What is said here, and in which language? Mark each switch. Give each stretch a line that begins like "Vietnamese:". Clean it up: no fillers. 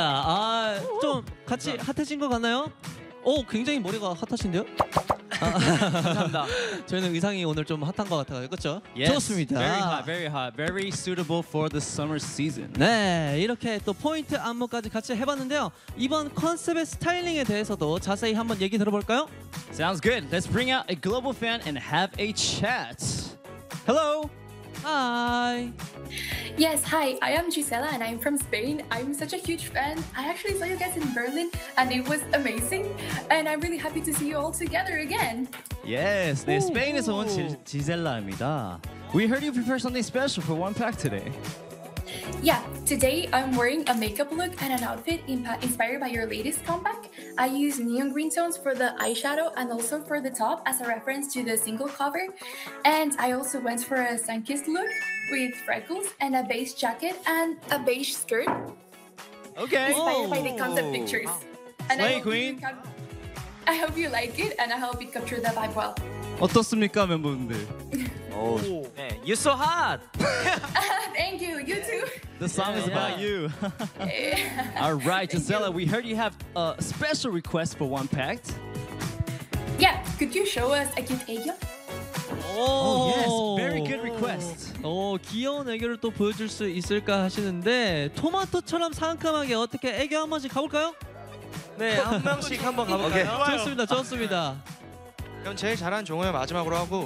Korean: 아, 좀 같이 핫해진 것 같나요? 오, 굉장히 머리가 핫하신데요? 아, 감사합니다. 저희는 의상이 오늘 좀 핫한 것 같아요, 그렇죠?
English: Yes.
Korean: 좋습니다.
English: Very hot, very hot, very suitable for the summer season.
Korean: 네, 이렇게 또 포인트 안무까지 같이 해봤는데요. 이번 컨셉의 스타일링에 대해서도 자세히 한번 얘기 들어볼까요?
English: Sounds good. Let's bring out a global fan and have a chat. Hello. Hi. Yes, hi. I am Gisela and I'm from Spain. I'm such a huge fan. I actually saw you guys in Berlin and it was amazing. And I'm really happy to see you all together again. Yes,
Korean: 네, 스페인에서 온 지젤라입니다.
English: We heard you prepare something special for One Pack today. Yeah, today I'm wearing a makeup look and an outfit inspired by your latest comeback. I use neon green tones for the eyeshadow and also for the top as a reference to the single cover. And I also went for a sun-kissed look with freckles and a beige jacket and a beige skirt. Okay. Inspired by the concept pictures. Slay queen. I hope you like it and I hope it captures the vibe well.
Korean: 어떻습니까, 멤버분들?
English: Oh, you're so hot! Thank you, you too! The song is about you. All right, Gisela, we heard you have a special request for One Pact. Yeah, could you show us a cute egg? Oh, yes, very good request.
Korean: 귀여운 애교를 또 보여줄 수 있을까 하시는데 토마토처럼 상큼하게 어떻게 애교 한 번씩 가볼까요? 네, 한 명씩 한번 가볼까요? 좋습니다, 좋습니다. 그럼 제일 잘하는 종호 형 마지막으로 하고